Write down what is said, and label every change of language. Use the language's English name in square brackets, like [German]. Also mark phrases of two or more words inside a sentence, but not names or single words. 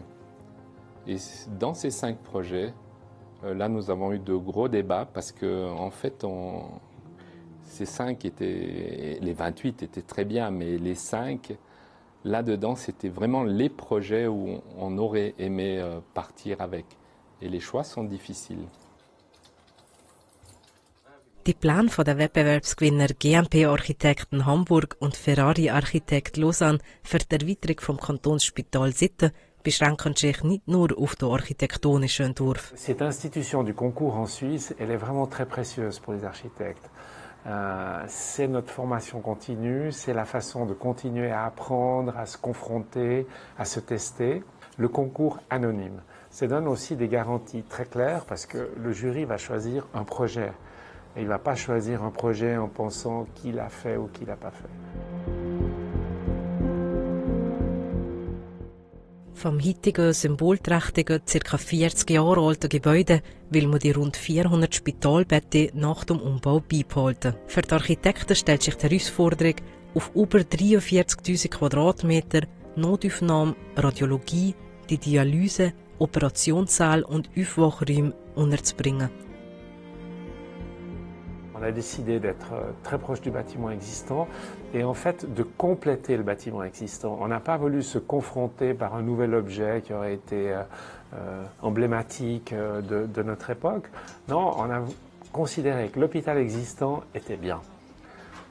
[French] Et dans ces 5 projets, là, nous avons eu de gros débats parce que, en fait, ces 5 étaient, les 28 étaient très bien, mais les 5, là-dedans, c'était vraiment les projets où on aurait aimé partir avec. Et les choix sont difficiles. [German] Die Pläne der Wettbewerbsgewinner GMP Architekten Hamburg und Ferrari Architekt Lausanne für die Erweiterung vom Kantonsspital Sitten beschränken sich nicht nur auf den architektonischen Entwurf. [French] Cette institution du concours en Suisse, elle est vraiment très précieuse pour les architectes. C'est notre formation continue, c'est la façon de continuer à apprendre, à se confronter, à se tester. Le concours anonyme, ça donne aussi des garanties très claires parce que le jury va choisir un projet. Et il ne va pas choisir un projet en pensant qui l'a fait ou qui ne l'a pas fait. [German] Vom heutigen symbolträchtigen, ca. 40 Jahre alten Gebäude will man die rund 400 Spitalbetten nach dem Umbau beibehalten. Für die Architekten stellt sich die Herausforderung, auf über 43.000 Quadratmeter Notaufnahme, Radiologie, die Dialyse, Operationssaal und Aufwachräume unterzubringen. [French] On a décidé d'être très proche du bâtiment existant et en fait de compléter le bâtiment existant. On n'a pas voulu se confronter par un nouvel objet qui aurait été emblématique de notre époque. Non, on a considéré que l'hôpital existant était bien.